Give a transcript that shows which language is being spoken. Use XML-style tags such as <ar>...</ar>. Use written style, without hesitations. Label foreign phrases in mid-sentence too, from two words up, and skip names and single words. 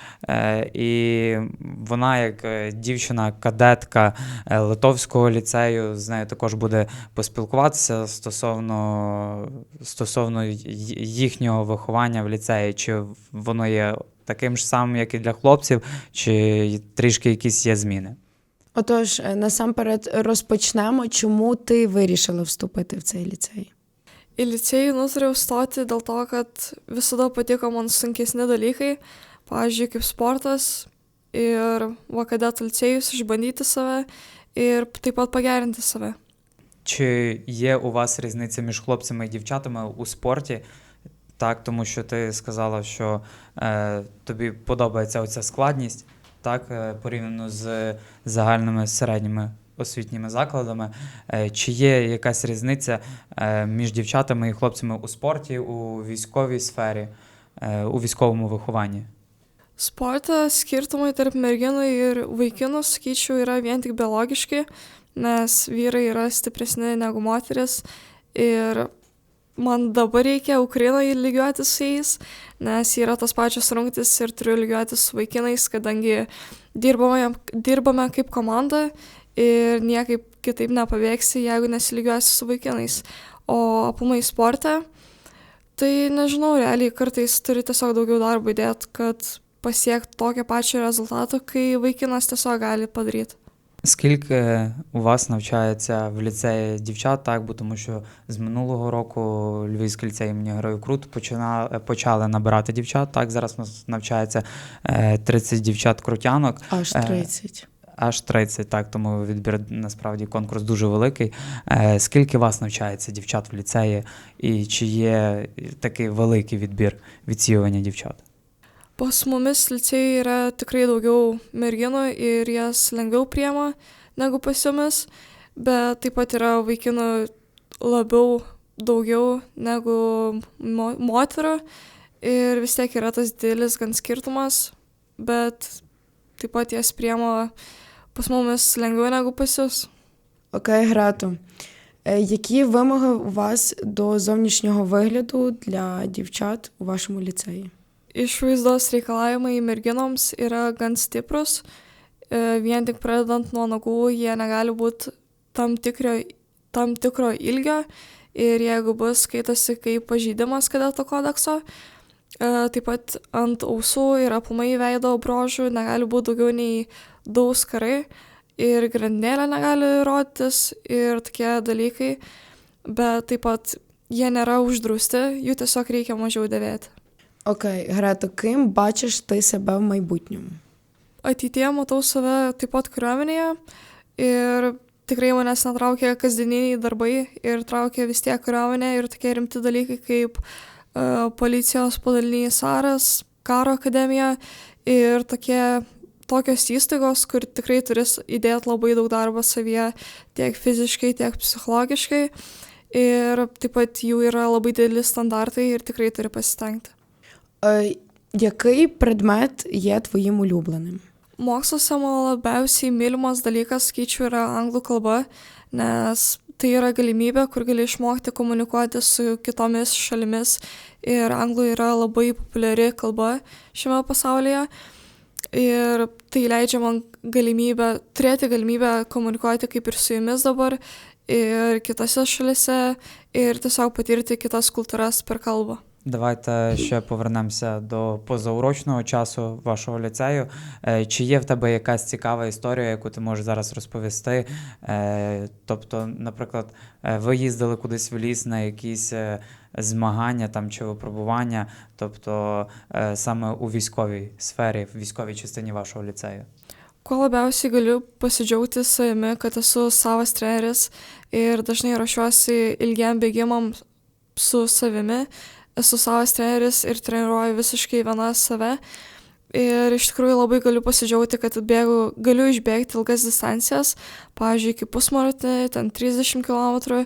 <uk>І вона, як дівчина-кадетка Литовського ліцею, з нею також буде поспілкуватися стосовно їхнього виховання в ліцеї. Чи воно є таким ж самим, як і для хлопців, чи трішки якісь є зміни. Отож, насамперед розпочнемо, чому ти вирішила вступити в цей ліцей?</uk> <lt>Į licėjų nutariau stoti dėl to, kad visada patiko man sunkesni dalykai, pavyzdžiui, kaip sportas ir kadetų licėjus, išbandyti save ir taip pat pagerinti save.</lt> <uk>Чи є у вас різниця між хлопцями і дівчатами у спорті? Так, тому що ти сказала, що тобі подобається оця складність, так, порівняно з загальними середніми освітніми закладами. Чи є якась різниця між дівчатами і хлопцями у спорті, у військовій сфері, у військовому вихованні?</uk> <lt>Sporte skirtumai tarp merginų ir vaikinų, sakyčiau, yra vien tik biologiški, nes vyrai yra stipresni negu moteris ir man dabar reikia Ukrainoje lygiuotis su jais, nes yra tos pačios rungtys ir turiu lygiuotis su vaikinais, kadangi dirbame kaip komanda ir niekaip kitaip nepabėgsi, jeigu nesilygiuosi su vaikinais. O aplamai sporte, tai nežinau, realiai kartais turi tiesiog daugiau darbo įdėti, kad pasiekti tokio pačio результату, kai vaikinas tiesiog gali padaryti.</lt> <uk>Скільки у вас навчається в ліцеї дівчат, так, бо тому що з минулого року Львівський ліцей імені Героїв Крут почали набирати дівчат, так, зараз у нас навчається 30 дівчат-крутянок. Аж 30. Аж 30, так, тому відбір, насправді, конкурс дуже великий. Скільки вас навчається дівчат в ліцеї і чи є такий великий відбір відсіювання дівчат?</uk> <lt>Pas mumis licėjai yra tikrai daugiau merginų ir jas lengviau priema negu pas jumis, bet taip pat yra vaikinų labiau daugiau negu moterų ir vis tiek yra tas didelis gan skirtumas, bet taip pat jas priema pas mumis lengviau negu pas jus.</lt> <uk>Окей, Грето. Які вимоги у вас до зовнішнього вигляду для дівчат у вашому ліцеї?</uk> <lt>Išvaizdos reikalavimai merginoms yra gan stiprus, vien tik pradedant nuo nagų jie negali būti tam tikro ilgio ir jeigu bus skaitosi kaip pažeidimas kadeto kodekso, taip pat ant ausų ir aplamai veido bruožų negali būti daugiau nei 2 auskarai ir grandinėlė negali rodytis ir tokie dalykai, bet taip pat jie nėra uždrausti, jų tiesiog reikia mažiau dėvėti.</lt> <uk>Окей, Грето, ким бачиш ти себе в майбутньому?</uk> <lt>Ateityje matau save taip pat kariuomenėje ir tikrai manęs netraukia kasdieniniai darbai ir traukia vis tiek kariuomenė ir tokie rimti dalykai kaip policijos padalinys Aras, karo akademija ir tokios įstaigos, kur tikrai turės įdėti labai daug darbo savyje tiek fiziškai, tiek psichologiškai ir taip pat jų yra labai dideli standartai ir tikrai turi pasistengti.</lt> <uk>Який предмет є твоїм улюбленим?</uk> <lt>Moksluose mano labiausiai mylimas dalykas, skaičiu, yra anglų kalba, nes tai yra galimybė, kur gali išmokti komunikuoti su kitomis šalimis ir anglų yra labai populiari kalba šiame pasaulyje ir tai leidžia man turėti galimybę komunikuoti kaip ir su jumis dabar ir kitose šalise ir tiesiog patirti kitas kultūras per kalbą.</lt> <uk>Давайте ще повернемося до позаурочного часу вашого ліцею. Чи є в тебе якась цікава історія, яку ти можеш зараз розповісти? Тобто, наприклад, ви їздили кудись в ліс на якісь змагання там, чи випробування, тобто саме у військовій сфері, в військовій частині вашого ліцею?</uk> <lt>Kuo labiausiai galiu pasidžiaugti savimi, kad esu savas treneris ir dažnai ruošiuosi ilgiam bėgimam su savimi. Esu savas treneris ir treniruoju visiškai viena save. Ir iš tikrųjų labai galiu pasidžiaugti, kad galiu išbėgti ilgas distancijas, pavyzdžiui, kaip pusmaratonį, ten 30 km.</lt>